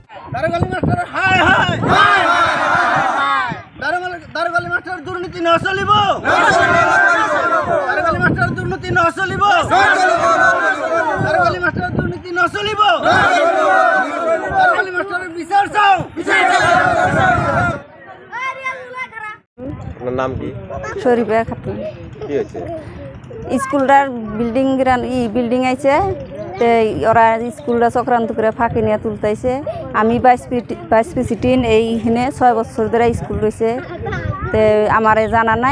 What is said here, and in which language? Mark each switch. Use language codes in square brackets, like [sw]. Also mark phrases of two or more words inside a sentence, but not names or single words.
[bn] দারোগালি মাস্টার হাই হাই দারোগালি মাস্টার দুর্নীতি ন চলিব দারোগালি মাস্টার দুর্নীতি ন চলিব দারোগালি মাস্টার দুর্নীতি ন চলিব দারোগালি মাস্টারের বিচার চাও। আপনার নাম কি? শরীফা খাতুন। কি হয়েছে? স্কুলটার বিল্ডিং আইছে, ওরা স্কুলটা চক্রান্ত করে ফাঁকি নিয়ে তুলতেছে। আমি ভাইস প্রেসিডেন্ট এইখানে 6 বছর ধরে স্কুল রয়েছে, তে আমার জানা নাই।